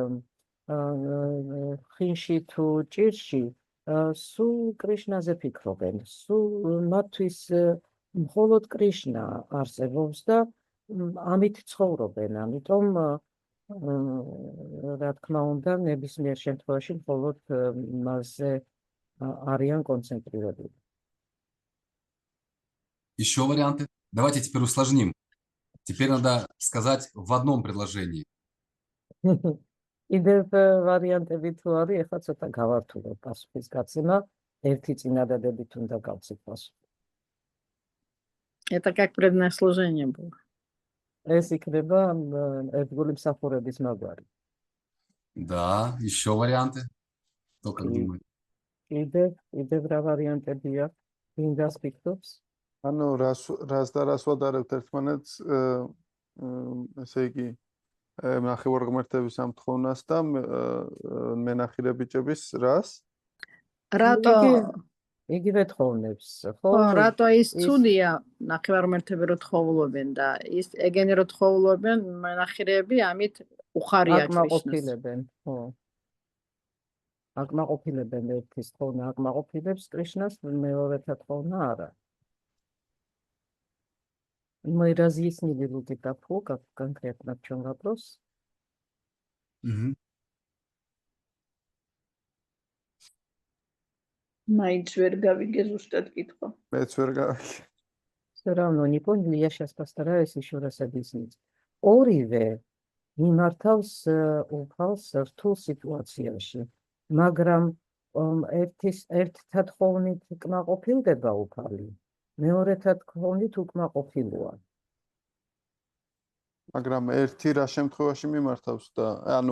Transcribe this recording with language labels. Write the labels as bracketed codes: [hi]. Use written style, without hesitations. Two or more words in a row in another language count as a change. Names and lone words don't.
[ka] ხინში თუ ჭირში სულ კრიშნაზე ფიქრობენ სულ მათთვის მხოლოდ კრიშნა არსებობს და ამით ცხოვრობენ, ამიტომ რა თქმა უნდა, ნებისმიერ შემთხვევაში მხოლოდ მასზე არიან კონცენტრირებული. [ru] Еще варианты? Давайте теперь усложним. Теперь надо сказать в одном предложении. [ka] კიდევ ვარიანტები თუ არის, ეხლა ცოტა გავართულებ პასუხის გაცემა, ერთი წინადადებით უნდა გავცეთ პასუხი. [ru] Это как преданное служение было. [ka] ეს იქნება ერთგული მსახურების მაგვარი. [ru] Да, еще варианты. Кто как думает? [ka] კიდევ რა ვარიანტებია? ვინ დასფიქრობს? ანუ რას და რას ვადარებთ ერთმანეთს, ესე იგი, ნახევარ ღმერთების ამთხოვნას და მენახირე ბიჭების რას? რატო იგივე თხოვნებს, ხო? რატო ის ცუდია ნახევარ ღმერთები რო თხოვლობენ და ის ეგენი რო თხოვლობენ მენახირეები ამით უხარია კრიშნას. აკმაყოფილებენ, ხო. აკმაყოფილებენ ერთის თხოვნა, აკმაყოფილებს კრიშნას, მეორეთა თხოვნა არა. [ru] Мы разъяснили логику, как конкретно в чем вопрос. Мгм. [ka] მაინც ვერ გავიგე ზუსტად კითხვა. მეც ვერ გავიგე. [ru] Все равно не поняли, я сейчас постараюсь еще раз объяснить. [ka] ორივე მიმართავს უფალს რთულ სიტუაციაში, მაგრამ ერთთა თხოვნით კმაყოფილდება უფალი, მეორეთა თხოვნით უკმაყოფილოა. მაგრამ ერთი რა შემთხვევაში მიმართავს და ანუ